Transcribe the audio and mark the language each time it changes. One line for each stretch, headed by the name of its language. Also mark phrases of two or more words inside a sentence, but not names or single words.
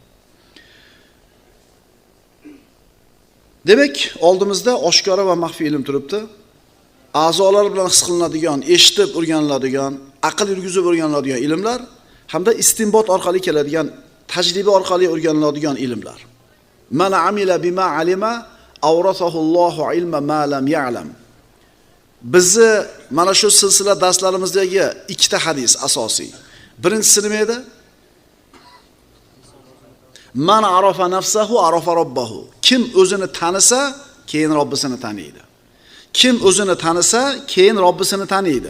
Uzbek: Demak, oldimizda oshkora va maxfiy ilm turibdi. A'zolar bilan his qilinadigan, eshitib o'rganiladigan, aql yurgizib o'rganiladigan ilmlar hamda istinbot orqali keladigan, tajriba orqali o'rganiladigan ilmlar.
Arabic: من عمل بما علم أورثه الله علم ما لم يعلم.
Uzbek: Bizni mana shu silsila darslarimizdagi ikkita hadis asosiy. Birinchisi nima edi?
Arabic: من عرف نفسه عرف ربه.
Uzbek: Kim o'zini tanisa, keyin Robbisini taniydi. Kim o'zini tanisa, keyin Robbisini taniydi.